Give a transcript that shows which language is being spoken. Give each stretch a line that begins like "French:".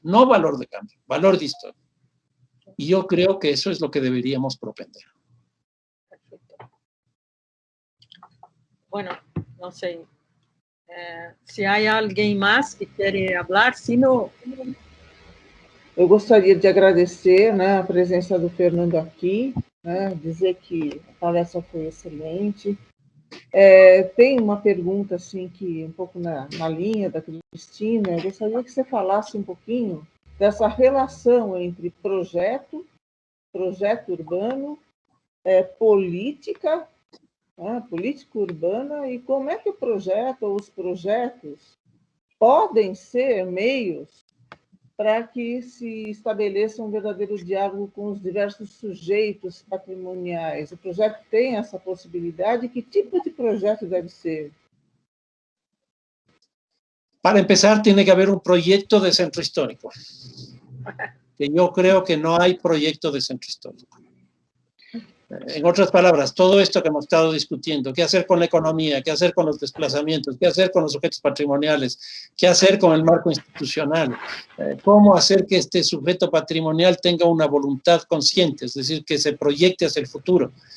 Spanish: No valor de cambio, valor de historia. Y yo creo que eso es lo que deberíamos propender. Bueno, no sé si hay alguien más que quiere hablar, si no...
Portuguese: Eu gostaria de agradecer, né, a presença do Fernando aqui, né, dizer que a palestra foi excelente. Tem uma pergunta assim que um pouco na linha da Cristina. Eu gostaria que você falasse um pouquinho dessa relação entre projeto urbano, política urbana, e como é que o projeto ou os projetos podem ser meios para que se estabeleça um verdadeiro diálogo com os diversos sujeitos patrimoniais. O projeto tem essa possibilidade? Que tipo de projeto deve ser?
Spanish: Para empezar, tiene que haber un proyecto de centro histórico. Que yo creo que no hay proyecto de centro histórico. En otras palabras, todo esto que hemos estado discutiendo, qué hacer con la economía, qué hacer con los desplazamientos, qué hacer con los sujetos patrimoniales, qué hacer con el marco institucional, cómo hacer que este sujeto patrimonial tenga una voluntad consciente, es decir, que se proyecte hacia el futuro.